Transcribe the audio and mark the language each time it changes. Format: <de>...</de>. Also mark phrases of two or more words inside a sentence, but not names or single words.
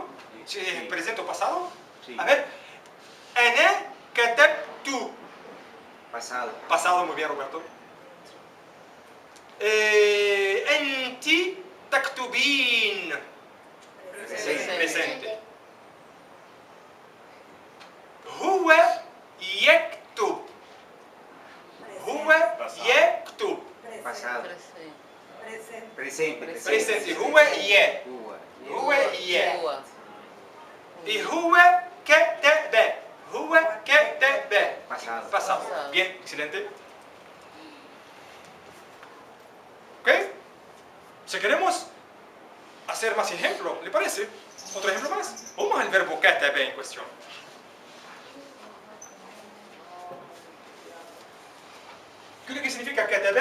<es>Si es presente o pasado. Sí. A ver.</es> <ar>أنا كتبتُ.</ar> <es>Pasado. Pasado, muy bien, Roberto.</es> <ar>أنتِ تكتبين.</ar> <es>Presente.</es> <ar>هو يكتب. هو يكتب.</ar> <es>Pasado. Presente. Presente.</es> <ar>Presente. هو يـ. هو يـ. Ua. Y هو كتب. هو كتب.</ar> <es>Pasado. Pasado. Bien, excelente. ¿Ok? Si queremos hacer más ejemplos, ¿le parece? ¿Otro ejemplo más? Vamos al verbo ketebe en cuestión. ¿Qué es lo que significa ketebe?</es>